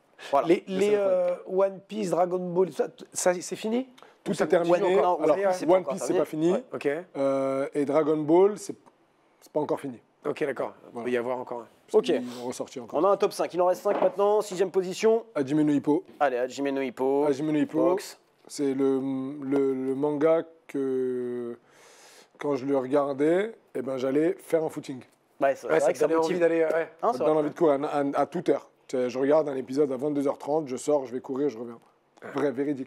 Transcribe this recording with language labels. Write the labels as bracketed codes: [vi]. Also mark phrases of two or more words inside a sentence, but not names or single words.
[fr] Voilà. Les c'est incroyable. One Piece, Dragon Ball, tout ça c'est fini? Tout ça est terminé. continue encore. Alors, One Piece, c'est pas One encore Piece, c'est terminé. pas fini. Ouais. Ok. Et Dragon Ball, c'est pas encore fini. Ok, d'accord. Il Voilà. peut y avoir encore un. Parce Ok. qu'ils vont ressortir encore. On a un top 5. Il en reste 5 maintenant. 6e position. Hajime no Ippo. Allez, Hajime no Ippo. Hajime no Ippo, Box. c'est le manga que, quand je le regardais, eh ben, j'allais faire un footing. Ouais, c'est Ouais, vrai que ça donnait envie motive. d'aller. Ouais. Hein, Ça c'est me donne vrai. envie de courir à toute heure. Tu sais, je regarde un épisode à 22h30, je sors, je vais courir, je reviens. Vrai, véridique.